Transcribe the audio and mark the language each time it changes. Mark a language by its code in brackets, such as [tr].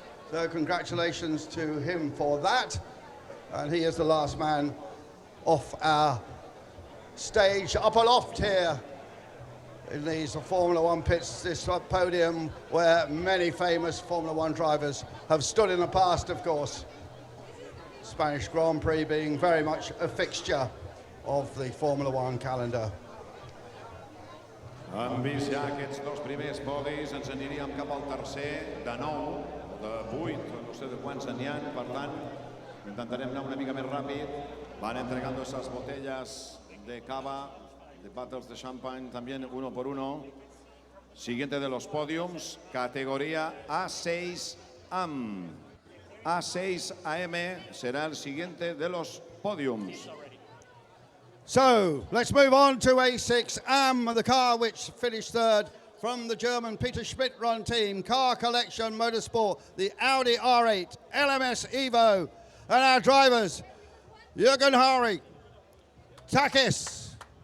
[en] So congratulations to him for that. And he is the last man off our stage, up aloft here in these Formula One pits, this podium where many famous Formula One drivers have stood in the past, of course. Spanish Grand Prix being very much a fixture of the Formula One calendar. [ca] Han vist ja aquests dos primers podis, ens aniríem cap al tercer, de 9, de 8, no sé de quants n'hi ha, per tant, intentarem anar una mica més ràpid. [es] Van entregando esas botellas de cava, de bottles de champagne, también uno por uno. Siguiente de los podiums, categoría A6 AM. A6 AM será el siguiente de los podiums. [en] So, let's move on to A6 AM, the car which finished third from the German Peter Schmidt-run team, Car Collection Motorsport, the Audi R8, LMS Evo, and our drivers, Jürgen Hari, Takis.